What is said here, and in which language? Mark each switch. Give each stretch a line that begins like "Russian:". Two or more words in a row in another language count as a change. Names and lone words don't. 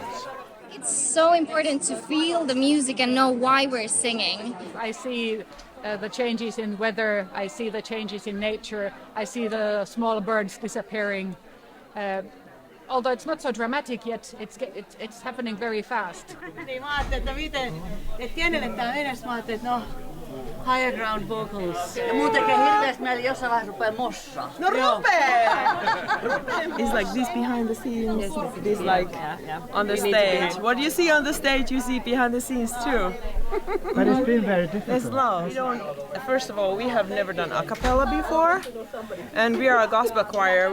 English: It's so important to feel the music and know why we're singing. I see the changes in weather, I see the changes in nature, I see the small birds disappearing. Although it's not so dramatic yet, it's happening very fast.
Finnish: Niin mä ajattelin, että kenelle tää menee, mä ajattelin, että
English: higher ground vocals.
Finnish: Ja muun tekee hirveästi mieli jossain vaiheessa rupee mossaa. No rupee!
English: It's like this behind the scenes, this on the stage. What you see on the stage, you see behind the scenes too. But it's been very difficult. It's love. First of all, we have never done a cappella before, and we are a gospel choir.